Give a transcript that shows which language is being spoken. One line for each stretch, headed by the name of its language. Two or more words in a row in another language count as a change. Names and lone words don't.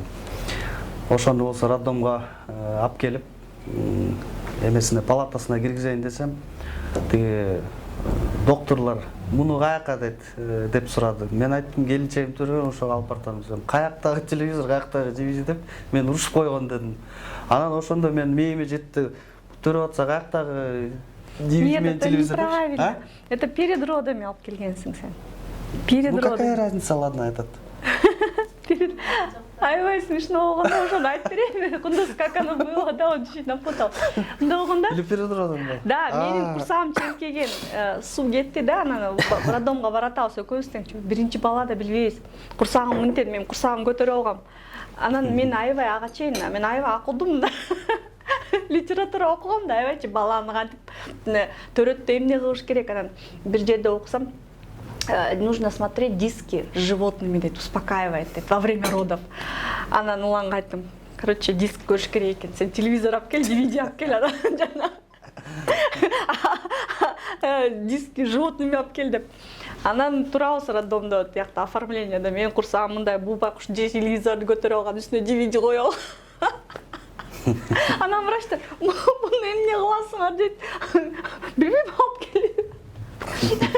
Kyrgyz: Ошондо болсо роддомго алып келип, эмесине палатасына киргизейин десем, тиги докторлор муну каяка деп сурады. Мен айттым, келинчегим төргөн, ошого алып бартам десем, каяктагы телевизор, каяктагы DVD деп мен урушуп койгон дедим. Анан ошондо мен мээме жетти, төрөп атса каяктагы DVD менен телевизор деп.
Russian: Это перед родами
Kyrgyz: алып келгенсиң сен.
Russian: Перед родами. Ну какая разница, ладно, этот.
Kyrgyz: Аябай смешно болгондо ошону айтып берейинби? Кундуз,
Russian: как оно было, да, он чуть напутал.
Kyrgyz: Мындай болгондо Билип бере турдум. да, менин курсагым чеңкеген, суу кетти да, анан роддомго баратабыз экөөбүз тең. Биринчи бала да билбейбиз. Курсагым мынтен, мен курсагым көтөрүп алгам. Анан мен аябай ага чейин, мен аябай акылдуумун да. Литература окугам да, аябайчы баланы кантип төрөттө эмне кылыш керек. Анан бир жерде окусам,
Russian: нужно смотреть диски с животными, дейт, успокаивает, дейт, во время родов.
Kyrgyz: Анан уланга айттым, короче, диск көрүш керек экен. Сен телевизор алып кел, DVD алып кел, анан жана
Russian: диски с животными
Kyrgyz: алып кел деп. Анан турабыз роддомдо, тиякта оформлениеде. Мен курсагым мындай бул байкуш телевизорду көтөрүп алган, үстүнө DVD коюп алган. Анан врачтар, муну эмне кыласыңар дейт. Билбейм, алып кел.